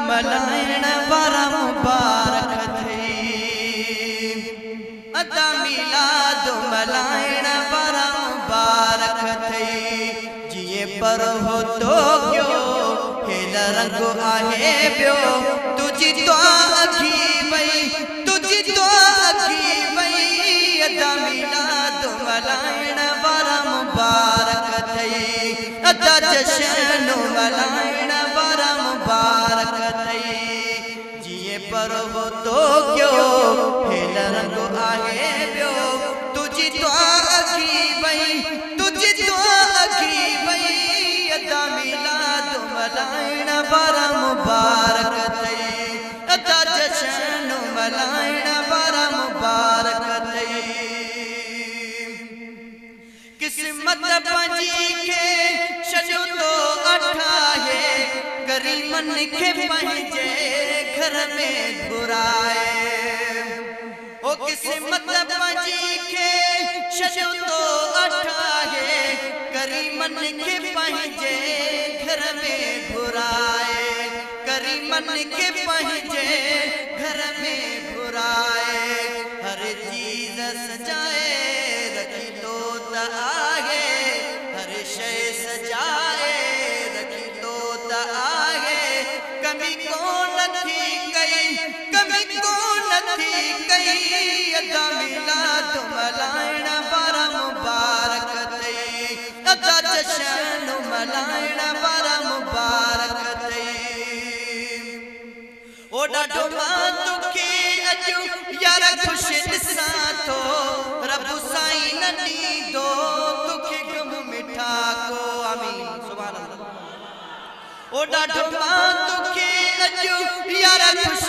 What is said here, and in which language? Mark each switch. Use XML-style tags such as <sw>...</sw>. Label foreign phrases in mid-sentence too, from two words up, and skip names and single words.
<sd>मल्हाइण वारा मुबारक थई अदा मिलाद मल्हाइण वारा मुबारक थई जिए पर हो तो क्यों हेल रंग आहे बियो तुझी तो अखी वई तुझी तो अखी वई अदा मिलाद मल्हाइण वारा मुबारक थई अदा जशन मल्हाइण वारा मुबारक थई जिए पर हो तो क्यों हेल रंग आहे बियो तुझी तो अखी वई तुझी तो अखी वई अदा मिलाद मल्हाइण वारा मुबारक थई अदा जशन मल्हाइण वारा मुबारक थई किस्मत पंजी के छॾियो तो अठाहे गरीबन के पंहिंजे घर में घुराए ओ किस्मत पंजी के छॾियो तो अठाहे गरीबन के पंहिंजे घर में घुराए गरीबन के पंहिंजे घर में घुराए हर चीज सजाए रखी तो त आगे हर शय सजाए रखी तो त आगे कमी कोन थी कई कमी कोन थी कई अदा मिलाद मल्हाइण वारा मुबारक थई अदा जशन मल्हाइण वारा मुबारक थई ओ ॾाढो मां तोखे अॼु यार ख़ुशि ॾिसां थो रब साईं न ॾींदो तोखे गम मिठा को</sd> <ar>آمين سبحان الله</ar> <sd>ओ ॾाढो मां तोखे अॼु यार ख़ुशि</sd>